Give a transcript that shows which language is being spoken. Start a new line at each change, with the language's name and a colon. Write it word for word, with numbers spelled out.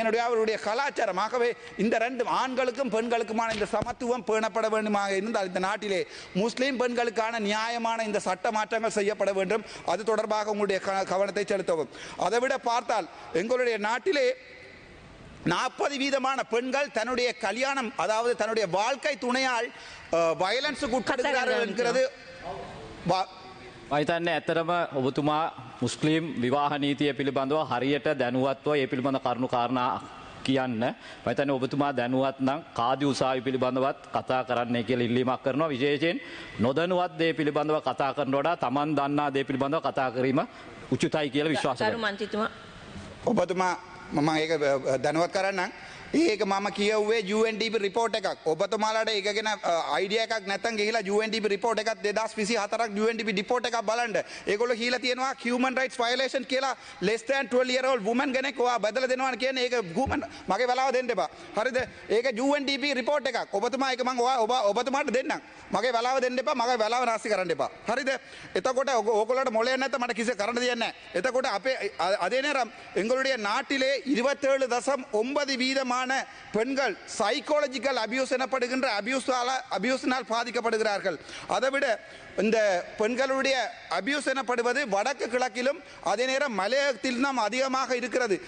Tamil: என்னுடைய அவருடைய கலாச்சாரம். ஆகவே இந்த ரெண்டு ஆண்களுக்கும் பெண்களுக்குமான இந்த சமத்துவம் பேணப்பட வேண்டுமாக இருந்தால் இந்த நாட்டிலே முஸ்லிம் பெண்களுக்கான நியாயமான இந்த சட்ட மாற்றங்கள் செய்யப்பட வேண்டும். அது தொடர்பாக உங்களுடைய க- கவனத்தை செலுத்தவும். அதைவிட பார்த்தால் எங்களுடைய நாட்டிலே நாற்பது வீதமான பெண்கள் தன்னுடைய கல்யாணம், அதாவது தன்னுடைய வாழ்க்கை துணையால் வயலன்ஸுக்கு உட்படுகிறார்கள் என்கிறது வா-
Sinhala: මහිතන්න ඇත්තරම ඔබතුමා මුස්ලිම් විවාහ නීතිය පිළිබඳව හරියට දැනුවත්ව ඒ පිළිබඳ කරුණු කාරණා කියන්න. මහිතන්න ඔබතුමා දැනුවත් නම් කාදි උසාවි පිළිබඳවත් කතා කරන්නේ කියලා ඉල්ලීමක් කරනවා. විශේෂයෙන් නොදැනුවත් දේ පිළිබඳව කතා කරන වඩා Taman දන්නා දේ පිළිබඳව කතා කිරීම උචිතයි කියලා විශ්වාස දරු කරනවා. මන්ත්‍රීතුමා ඔබතුමා මම ඒක අ, දැනුවත් කරන්නම්. ඒක මම කියව්වේ U N D P report එකක්. ඔබතුමාලාට ඒක ගැන අයිඩියා එකක් නැත්නම් ගිහිලා U N D P report එකක් twenty twenty-four ක් U N D P report එකක් බලන්න. ඒගොල්ලෝ කියලා තියෙනවා human rights violation කියලා
English: less than twelve year old woman
Sinhala: කෙනෙක් ඔයා බදලා දෙනවා කියන්නේ. ඒක human මගේ වෙලාව දෙන්න එපා. හරිද? ඒක U N D P report එකක්. ඔබතුමා ඒක මම ඔයා- ඔබ ඔබතුමාට දෙන්නම්. මගේ වෙලාව දෙන්න එපා. මගේ වෙලාව නාස්ති කරන්න එපා. හරිද? එතකොට ඔග- ඕගොල්ලන්ට මොලයක් නැත්නම් මට කිසි කරන්න දෙයක් නැහැ. එතකොට අපේ අ-
Tamil: அதே நேரம் எங்களுடைய நாட்டிலே இருபத்தேழு தசம் ஒன்பது வீதமான பெண்கள் சைக்காலஜிக்கல் அபியூஸ் எனப்படுகின்ற அபியூஸால அபியூஸினால் பாதிக்கப்படுகிறார்கள். அதைவிட இந்த பெண்களுடைய அபியூஸ் எனப்படுவது வடக்கு கிழக்கிலும் அதே நேரம் மலையகத்திலும் அதிகமாக இருக்கிறது.